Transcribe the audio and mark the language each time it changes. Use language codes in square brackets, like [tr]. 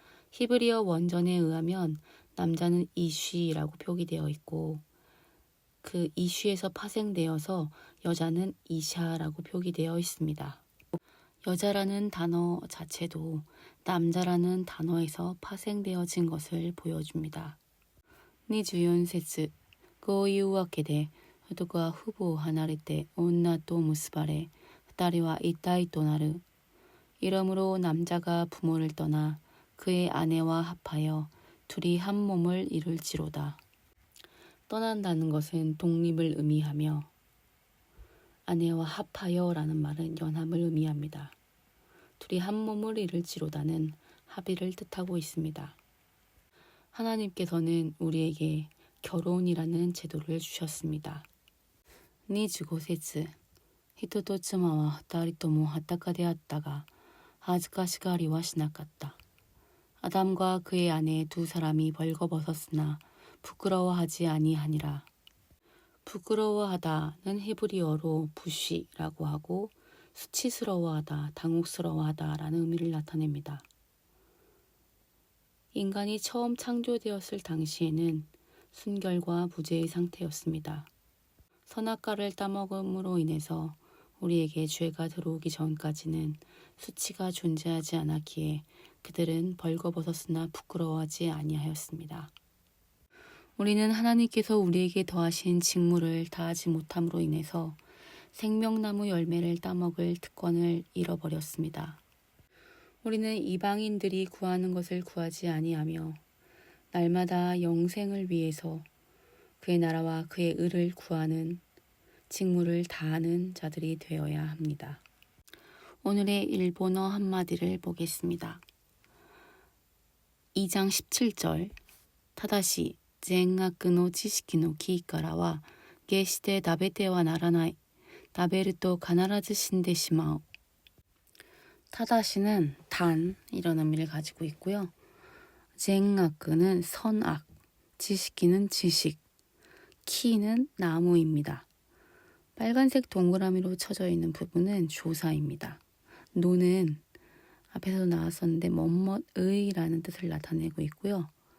[ko] 히브리어 원전에 의하면 남자는 이쉬라고 표기되어 있고 그 이쉬에서 파생되어서 여자는 이샤라고 표기되어 있습니다. 여자라는 단어 자체도 남자라는 단어에서 파생되어진 것을 보여줍니다. [ja] 24節こういうわけで男は父母を離れて女と結ばれ二人は一体となる. [ko] 이러므로 남자가 부모를 떠나 그의 아내와 합하여 둘이 한 몸을 이룰지로다. 떠난다는 것은 독립을 의미하며 아내와 합하여라는 말은 연합을 의미합니다. 둘이 한 몸을 이룰지로다는 합의를 뜻하고 있습니다. 하나님께서는 우리에게 결혼이라는 제도를 주셨습니다. [ja] 25節人と妻は二人とも裸であったが恥ずかしがりはしなかった. [ko] 아담과 그의 아내 두 사람이 벌거벗었으나 부끄러워하지 아니하니라. 부끄러워하다는 히브리어로 부쉬라고 하고 수치스러워하다, 당혹스러워하다라는 의미를 나타냅니다. 인간이 처음 창조되었을 당시에는 순결과 무죄의 상태였습니다. 선악과를 따먹음으로 인해서 우리에게 죄가 들어오기 전까지는 수치가 존재하지 않았기에 그들은 벌거벗었으나 부끄러워하지 아니하였습니다. 우리는 하나님께서 우리에게 더하신 직무를 다하지 못함으로 인해서 생명나무 열매를 따먹을 특권을 잃어버렸습니다. 우리는 이방인들이 구하는 것을 구하지 아니하며 날마다 영생을 위해서 그의 나라와 그의 의를 구하는 직무를 다하는 자들이 되어야 합니다. 오늘의 일본어 한마디를 보겠습니다. 2장 17절 타다시 [ja] 善悪の知識の木からは決して食べてはならない。食べると必ず死んでしまう. [ko] 타다시는 단 이런 의미를 가지고 있고요. 善悪는 선악, 지식기는 지식, 키는 나무입니다. 빨간색 동그라미로 쳐져 있는 부분은 조사입니다. 노는 앞에서 나왔었는데 뭐뭐의라는 뜻을 나타내고 있고요.